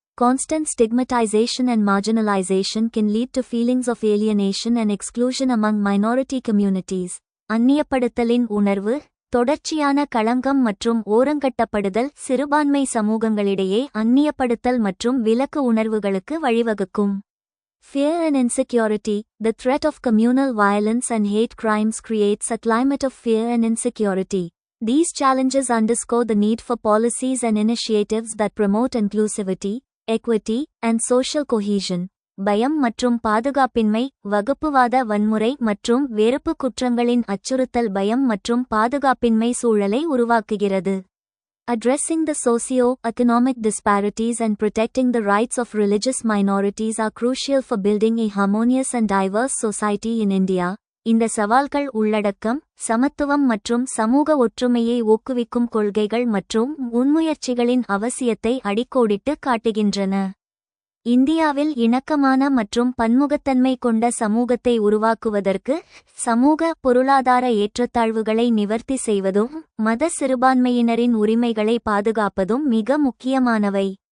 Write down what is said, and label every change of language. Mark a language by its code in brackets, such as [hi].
[en] Constant stigmatization and marginalization can lead to feelings of alienation and exclusion among minority communities. [ta] அந்நியப்படுத்தலின் உணர்வு. தொடர்ச்சியான களங்கம் மற்றும் ஓரங்கட்டப்படுதல் சிறுபான்மை சமூகங்களிடையே அந்நியப்படுத்தல் மற்றும் விலக்கு உணர்வுகளுக்கு வழிவகுக்கும். [en] Fear and insecurity. The threat of communal violence and hate crimes creates a climate of fear and insecurity. These challenges underscore the need for policies and initiatives that promote inclusivity, equity, and social cohesion. [ta] பயம் மற்றும் பாதுகாப்பின்மை. வகுப்புவாத வன்முறை மற்றும் வெறுப்பு குற்றங்களின் அச்சுறுத்தல் பயம் மற்றும் பாதுகாப்பின்மை சூழலை உருவாக்குகிறது. [en] Addressing the socio-economic disparities and protecting the rights of religious minorities are crucial for building a harmonious and diverse society in India. [ta] இந்த சவால்கள் உள்ளடக்கம், சமத்துவம் மற்றும் சமூக ஒற்றுமையை ஊக்குவிக்கும் கொள்கைகள் மற்றும் முன்முயற்சிகளின் அவசியத்தை அடிக்கோடிட்டு காட்டுகின்றன. இந்தியாவில் இணக்கமான மற்றும் பன்முகத்தன்மை கொண்ட சமூகத்தை உருவாக்குவதற்கு சமூக பொருளாதார ஏற்றத்தாழ்வுகளை நிவர்த்தி செய்வதும் மத சிறுபான்மையினரின் உரிமைகளை பாதுகாப்பதும் மிக முக்கியமானவை.